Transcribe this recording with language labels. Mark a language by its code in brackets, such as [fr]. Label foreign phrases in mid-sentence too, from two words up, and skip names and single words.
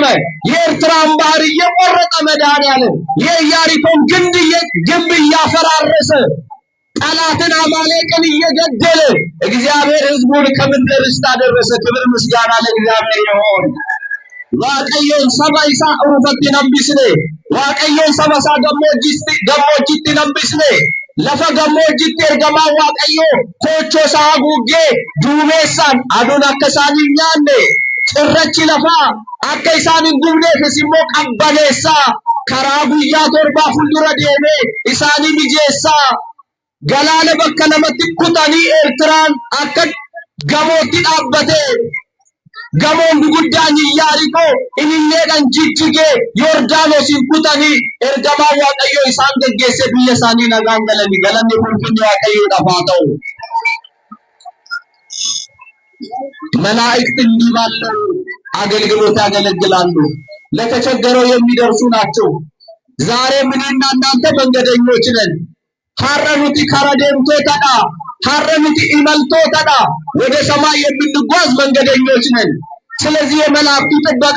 [am] የኤርትራን ባህር እየቆረጠ መድኃኔዓለም የኢያሪኮን ግንብ እያፈራረሰ ጠላትን አማሌቅን እየገደለ እግዚአብሔር ሕዝቡን ከምድረ ርስት አደረሰ። ክብር ምስጋና ለእግዚአብሔር ይሁን። [om] waaqayyoon saba isaa urufatti nambisne, waaqayyoon saba isaa gammoojjitti nambisne, lafa gammoojjitti ergamaa waaqayyoo koochoo isaa haguuggee duumessaan aduun akka isaan hin nyaanne, cirrachi lafaa akka isaan hin gubneefis immoo qabbaneessaa karaa guyyaa torbaa fuuldura deemee isaanii mijeessaa. Galaana bakka lamatti kutanii Eertiraan akka gamootti dhaabbatee gamoon guguddaan Iyaarikoo ililleedhaan jijjigee Yordaanosiin kutanii ergamaa Waaqayyoo isaan gaggeessee biyya isaanii nagaan galanii. Galanni fulfinni Waaqayyoodhaaf haa ta'u። [am] መላእክት እንዲህ ባለው አገልግሎት ያገለግላሉ። ለተቸገረው የሚደርሱ ናቸው። ዛሬም እኔና እናንተ መንገደኞች ነን። ሐረኑቲ ከረደምቶ ተዳ ሐረኑቲ ኢመልቶ ተዳ ወደ ሰማይ የምንጓዝ መንገደኞች ነን። ስለዚህ የመላእክቱ ጥበቃ